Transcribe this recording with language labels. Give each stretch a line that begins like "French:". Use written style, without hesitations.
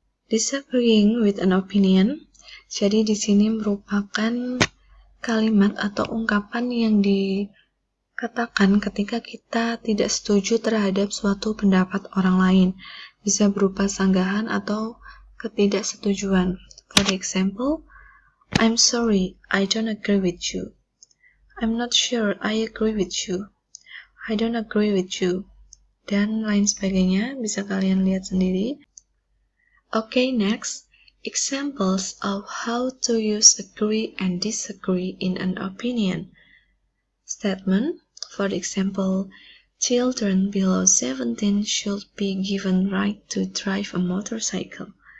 English: Disagreeing with an opinion,
Indonesian: jadi di sini merupakan kalimat atau ungkapan yang dikatakan ketika kita tidak setuju terhadap suatu pendapat orang lain. Bisa berupa sanggahan atau ketidaksetujuan.
English: For example, I'm sorry, I don't agree with you. I'm not sure, I agree with you. I don't agree with you.
Indonesian: Dan lain sebagainya, bisa kalian lihat sendiri.
English: Okay, next, examples of how to use agree and disagree in an opinion. Statement, for example, children below 17 should be given right to drive a motorcycle.